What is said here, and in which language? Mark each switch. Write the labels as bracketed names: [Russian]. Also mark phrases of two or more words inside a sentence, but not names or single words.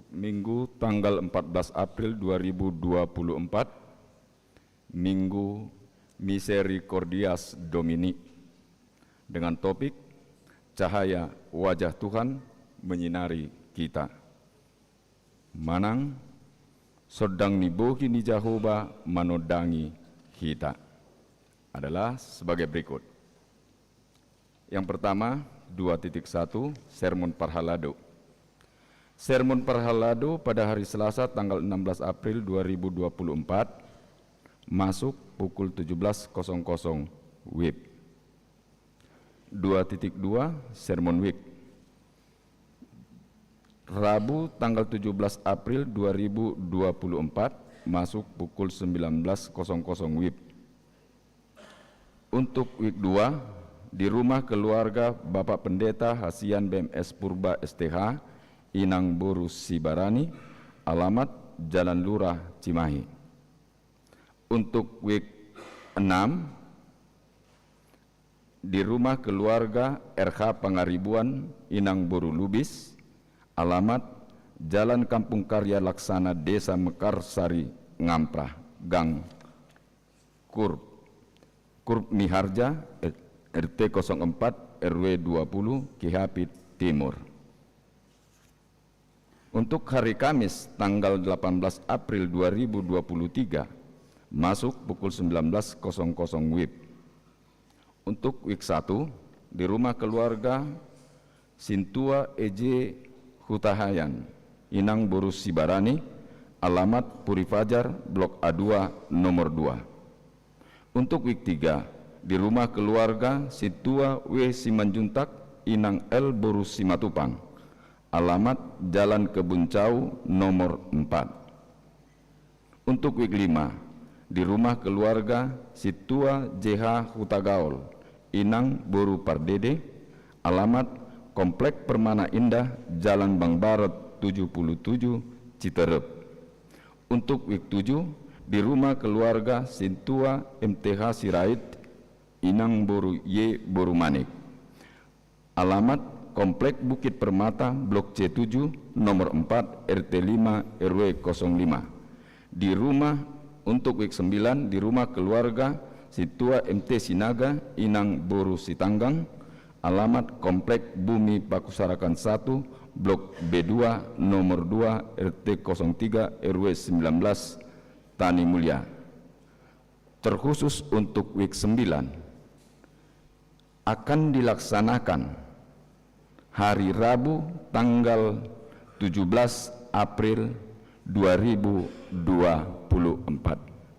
[Indonesian] Minggu tanggal 14 April 2024, Minggu Misericordias Domini, dengan topik Cahaya Wajah Tuhan Menyinari Kita. [Batak Toba] Manang sodang nibohi ni Jehovah manodangi [Indonesian] kita adalah sebagai berikut. Yang pertama, 2.1 Sermon Parhalado. Sermon Perhalado pada hari Selasa tanggal 16 April 2024 masuk pukul 17.00 WIB. 2.2 Sermon Week. Rabu tanggal 17 April 2024 masuk pukul 19.00 WIB. Untuk week 2 di rumah keluarga Bapak Pendeta Hasian BMS Purba STH Inang Boru Sibarani, alamat Jalan Lurah Cimahi. Untuk week 6 di rumah keluarga RH Pangaribuan Inang Boru Lubis, alamat Jalan Kampung Karya Laksana Desa Mekarsari Ngamprah, Gang Kurp Miharja, RT 04 RW 20 Kihapit Timur. Untuk hari Kamis tanggal 18 April 2023 masuk pukul 19.00 WIB. Untuk week 1 di rumah keluarga Sintua EJ Hutahayan Inang Boru Sibarani, alamat Puri Fajar Blok A2 nomor 2. Untuk week 3 di rumah keluarga Sintua W Simanjuntak Inang L Boru Simatupang, alamat Jalan Kebuncau nomor 4. Untuk week 5 di rumah keluarga Situa JH Hutagaol Inang Boru Pardede, alamat Komplek Permana Indah Jalan Bang Barat 77 Citerep. Untuk week 7 di rumah keluarga Sintua MTH Sirait Inang Boru Y Boru Manik, alamat Komplek Bukit Permata Blok C7 nomor 4 RT 5 RW 05. Di rumah untuk week 9 di rumah keluarga Situa MT Sinaga Inang Boru Sitanggang, alamat Komplek Bumi Pakusarakan 1 Blok B2 nomor 2 RT 03 RW 19 Tani Mulia. Terkhusus untuk week 9 akan dilaksanakan hari Rabu tanggal 17 April 2024.